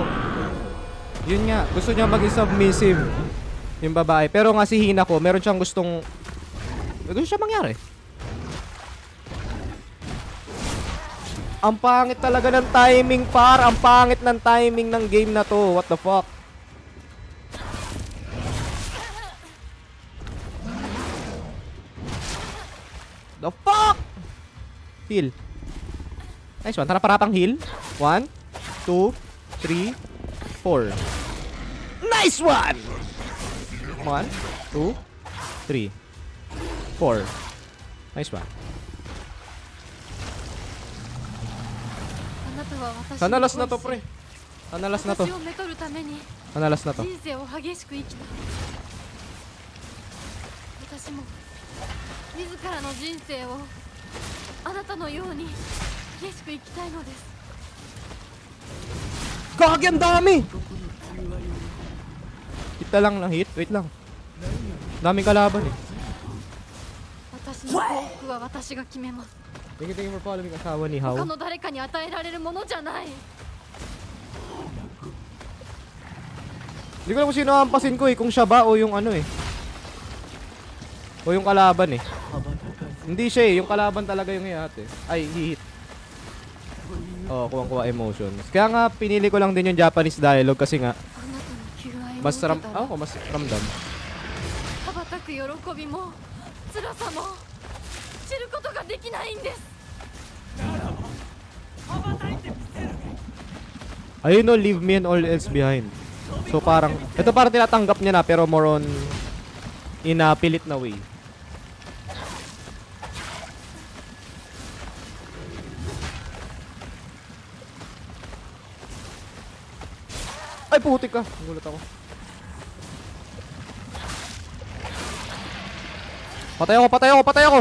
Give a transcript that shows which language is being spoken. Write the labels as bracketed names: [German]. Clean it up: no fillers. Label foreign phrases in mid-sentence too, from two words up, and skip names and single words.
[Filipino] Yun nga, gusto niya maging submissive yung babae. Pero nga si Hinako, meron siyang gusto siya mangyari. Ang pangit talaga ng timing, par. Ang pangit ng timing ng game na to. [English] What the fuck? The fuck? Heal. Nice one. [Filipino] Harap-harapang heal. 1, 2, 3, 4. [English] Nice one! 1, 2, 3, 4. Nice one. [Filipino] Sana last na to, pre. Sana last na to. Sana last na to. [Japanese] 私も自らの人生をあなたのように激しく生きたいのです。 [Filipino] Gagi, ang dami! Kita lang ng hit. Wait lang. Daming kalaban eh. [Japanese] 私の幸福は私が決めます。 [English] Thank you for following [Filipino] asawa ni [English] Hao. [Japanese] 他の誰かに与えられるものじゃない。 [Filipino] Hindi ko alam kung sino hampasin ko eh. Kung siya ba o yung ano eh. O yung kalaban eh. Hindi siya eh. Yung kalaban talaga yung hihat eh. Ay, hihit. Oh, kuwang-kuwa emotions. Kaya nga, pinili ko lang din yung [English] Japanese dialogue [Filipino] kasi nga mas ramdam. [Japanese] 羽ばたく喜びも辛さも知ることができないんです。 [Filipino] Ayun no, [English] leave me and all else behind. [Filipino] So parang, ito parang tinatanggap niya na pero [English] more on in a [Filipino] pilit na way. Ay, putik ka. Nagulat ako. Patay ako.